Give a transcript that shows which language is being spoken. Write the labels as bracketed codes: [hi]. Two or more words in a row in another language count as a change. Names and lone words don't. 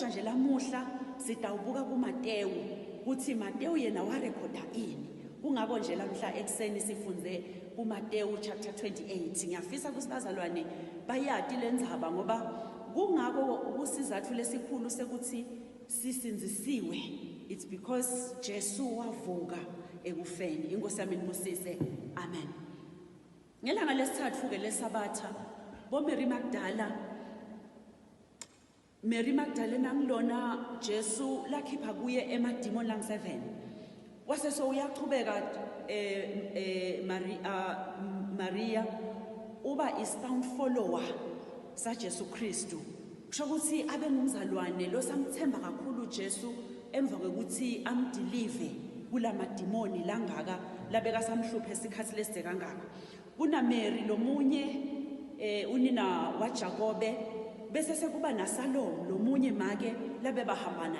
[ss] Kodwa nje lamuhla sitawubuka kuMateyu ukuthi Mateyu yena warekhoda ini. Kungako nje lamhla ekseni sifunze kuMateyu chapter 28. Ngiyafisa ukuthi bazalwane bayati lendzaba ngoba kungako ukusizathu lesikhulu sekuthi sisinzisiwe. [en] It's because [ss] Jesu wavuka ekufeni. Inkosi yami inibusise. Amen. Ngelanga lesithathu ke lesabatha bo Mary Magdalena ngilona Jesu lakhipha kuye emadimoni lang 7. Wase so uyaqhubeka Maria uba [en] is found follower [ss] sa Jesu Kristu. Kusho ukuthi abe ngumzalwane lo samthemba kakhulu Jesu emva kokuthi amdelive kulamadimoni langaka labeka samhluphe isikhathi leside kangaka. Kuna Mary lomunye unina waJakobe bese sekuba naSalome lomunye make labe bahamba naye.